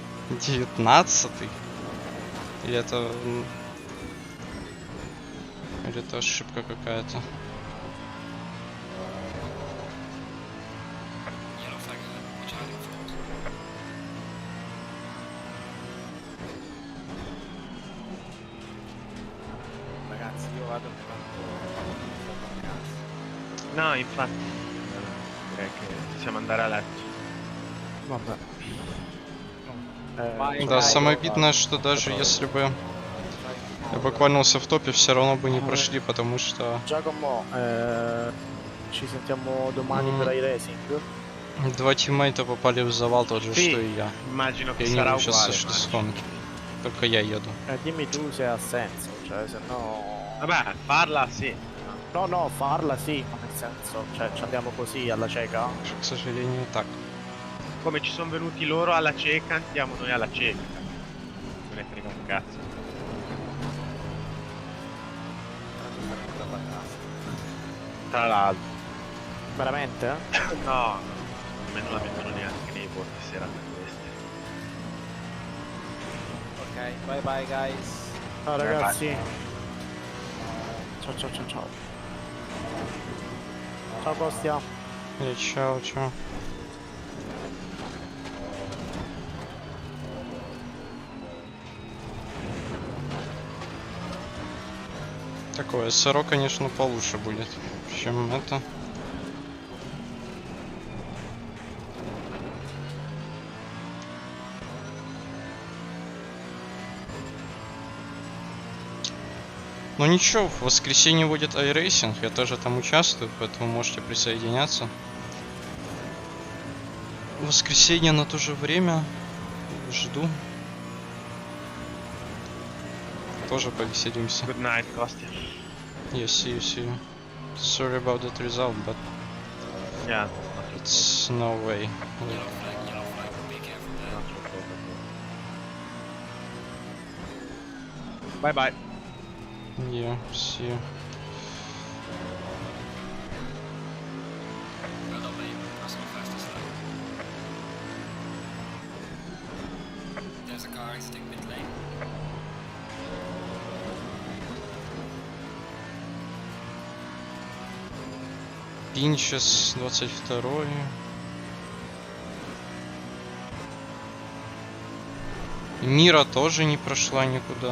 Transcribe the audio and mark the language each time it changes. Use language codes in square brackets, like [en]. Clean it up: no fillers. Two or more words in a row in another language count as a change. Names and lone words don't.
[ru] 19-й? Или это... Или это ошибка какая-то? [en] Yellow flag ahead. Watch out in front. [it] Ragazzi, io vado No, infatti. Direi che possiamo andare a letto. Vabbè. [ru] Да, самое обидное, что даже если бы я буквально в топе, все равно бы не прошли, потому что... [it] Giacomo, ci sentiamo domani per iRacing? [ru] Два тиммейта попали в завал, тот же, что и я. [it] Immagino [ru] И [it] che [ru] они [it] sarà [ru] сейчас [it] uguale. [ru] сошли с гонки. Только я еду. [it] Dimmi tu se ha senso, cioè se no... Vabbè, farla sì. No, no, farla sì, ma nel senso, cioè ci andiamo così alla cieca? [ru] К сожалению, так. [it] Come ci sono venuti loro alla cieca, andiamo noi alla cieca. Non ne frega un cazzo. Tra l'altro. Veramente? No, secondo me non la mettono neanche nei voti serate queste. [en] Ok, bye bye guys. [it] Ciao ragazzi. Ciao ciao ciao ciao. Ciao Kostya. Ciao, ciao. [ru] Такое СРО, конечно, получше будет, чем это. Ну ничего, в воскресенье будет iRacing, я тоже там участвую, поэтому можете присоединяться. В воскресенье на то же время жду. Тоже повеселимся. [en] Good night, Kostya. Yeah, see you. Sorry about that result, but yeah, it's no way. Yellow flag, be careful there. Bye bye. Yeah, see you. Well done, mate. Personal fastest lap. There's a car, stick mid lane. [ru] Пинчес 22-й. Мира тоже не прошла никуда.